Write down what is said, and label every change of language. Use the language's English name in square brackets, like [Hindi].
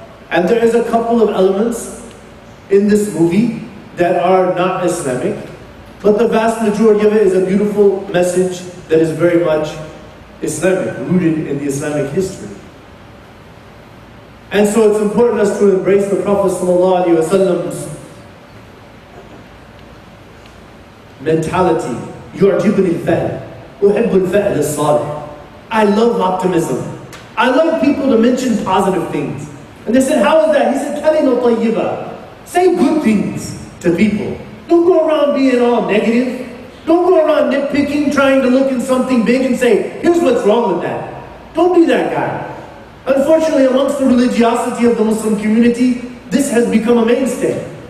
[English] And there is a couple of elements in this movie that are not Islamic, but the vast majority of it is a beautiful message that is very much Islamic, rooted in the Islamic history. And so it's important us to embrace the Prophet ﷺ's mentality. [Arabic] يُعْجِبُنِي الْفَأْلِ أُحِبُّ الْفَأْلِ الصَّالِحِ. [English] I love optimism. I love people to mention positive things. And they said, how is that? He said, [Arabic] kalima tayyiba. [English] Say good things to people. Don't go around being all negative. Don't go around nitpicking, trying to look in something big and say, here's what's wrong with that. Don't be that guy. Unfortunately, amongst the religiosity of the Muslim community, this has become a mainstay.